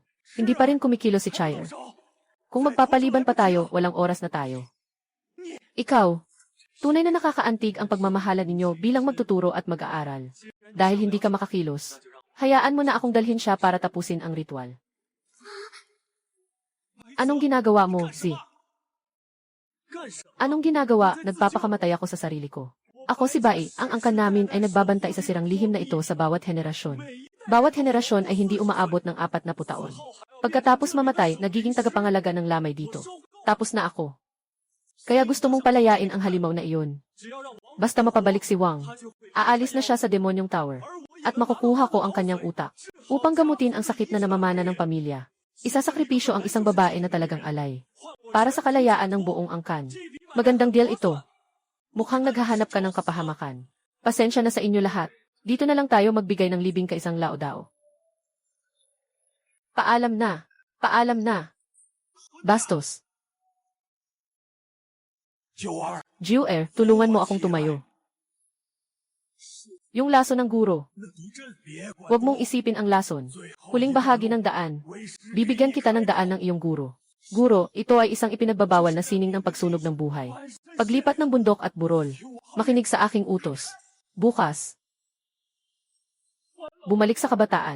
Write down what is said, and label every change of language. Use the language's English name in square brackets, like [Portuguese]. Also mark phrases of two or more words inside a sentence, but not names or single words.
[Filipino] Hindi pa rin kumikilo si Chire. Kung magpapaliban pa tayo, walang oras na tayo. Ikaw, tunay na nakakaantig ang pagmamahala ninyo bilang magtuturo at mag-aaral. Dahil hindi ka makakilos, hayaan mo na akong dalhin siya para tapusin ang ritual. Anong ginagawa mo, Z? [Chinese] 干什么？ [Filipino] Anong ginagawa? Nagpapakamatay ako sa sarili ko. Ako si Bai, ang angkan namin ay nagbabantay sa sirang lihim na ito sa bawat henerasyon. Bawat henerasyon ay hindi umaabot ng 40 taon. Pagkatapos mamatay, nagiging tagapangalaga ng lamay dito. Tapos na ako. Kaya gusto mong palayain ang halimaw na iyon. [Chinese] 只要让王， [Filipino] Basta mapabalik si Wang, [Chinese] 他就会。 [Filipino] aalis na siya sa demonyong tower. At makukuha ko ang kanyang utak upang gamutin ang sakit na namamana ng pamilya. Isasakripisyo ang isang babae na talagang alay. Para sa kalayaan ng buong angkan. Magandang deal ito. Mukhang naghahanap ka ng kapahamakan. Pasensya na sa inyo lahat. Dito na lang tayo magbigay ng libing ka isang laodao. Paalam na. Paalam na. Bastos. 九儿， Juer, tulungan mo akong tumayo. Yung lason ng guro. [Chinese] 那毒针别管。 [Filipino] Huwag mong isipin ang lason. Huling bahagi ng daan. Bibigyan kita ng daan ng iyong guro. Guro, ito ay isang ipinagbabawal na sining ng pagsunog ng buhay. Paglipat ng bundok at burol. Makinig sa aking utos. Bukas. Bumalik sa kabataan.